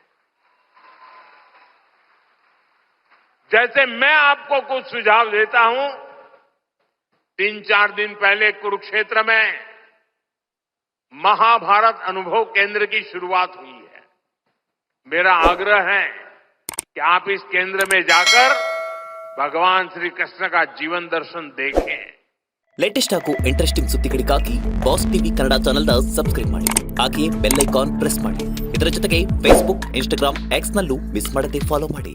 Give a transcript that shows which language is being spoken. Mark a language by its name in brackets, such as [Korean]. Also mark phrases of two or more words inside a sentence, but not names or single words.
[Hindi] जैसे मैं आपको कुछ सुझाव देता हूं, 3-4 दिन पहले कुरुक्षेत्र में महाभारत अनुभव केंद्र की शुरुआत हुई है। मेरा आग्रह है कि आप इस केंद्र में जाकर भगवान श्री कृष्ण का जीवन दर्शन देखें। [Kannada] ಲೇಟೆಸ್ಟ್ ಹಾಗೂ ಇಂಟ್ರೆಸ್ಟಿಂಗ್ ಸುದ್ದಿಗಳಿಗಾಗಿ ಬಾಸ್ ಟಿವಿ ಕನ್ನಡ ಚಾನೆಲ್ನ ಸಬ್ಸ್ಕ್ರೈಬ್ ಮಾಡಿ, ಹಾಗೆಯೇ [English] bell icon press [Kannada] ಮಾಡಿ. ಇದರ ಜೊತೆಗೆ ಫೇಸ್ಬುಕ್, ಇನ್ಸ್ಟಾಗ್ರಾಮ್, ಎಕ್ಸ್ ನಲ್ಲೂ ಮಿಸ್ ಮಾಡದೆ ಫಾಲೋ ಮಾಡಿ.